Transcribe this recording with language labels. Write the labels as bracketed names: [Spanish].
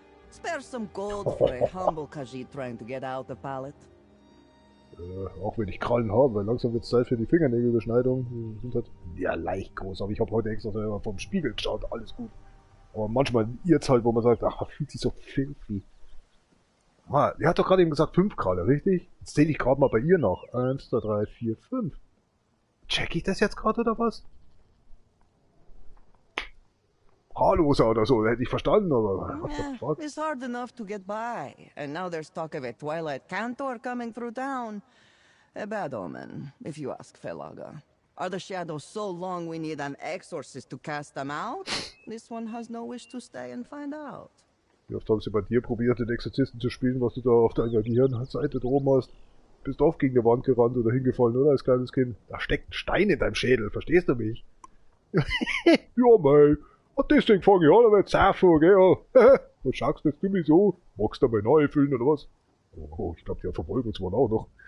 [English] Spare some gold for a humble Khajiit trying to get out the pallet. [German] Auch wenn ich Krallen habe, weil langsam wird es Zeit für die Fingernägelbeschneidung. Die sind halt ja leicht groß, aber ich habe heute extra selber vom Spiegel geschaut, alles gut. Aber manchmal irrt's halt, wo man sagt, ach, fühlt sich so filthy. Ah, die hat doch gerade eben gesagt 5 Kralle, richtig? Jetzt zähle ich gerade mal bei ihr noch. 1, 2, 3, 4, 5. Check ich das jetzt gerade oder was? Haarloser oder so, hätte ich verstanden, aber [English] what the Yeah, fuck? it's hard enough to get by. And now there's talk of a Twilight Cantor coming through town. A bad omen, if you ask Felaga. Are the shadows so long we need an exorcist to cast them out? This one has no wish to stay and find out. [German] Wie oft haben sie bei dir probiert, den Exorzisten zu spielen, was du da auf deiner Gehirnseite oben hast? Bist oft gegen die Wand gerannt oder hingefallen, oder, als kleines Kind? Da steckt ein Stein in deinem Schädel, verstehst du mich? Ja, mei. Und deswegen fange ich an, aber jetzt saufen, gell? Was schaust du jetzt du mich so? Magst du mal neu füllen, oder was? Oh, ich glaube, die verfolgen uns wohl auch noch.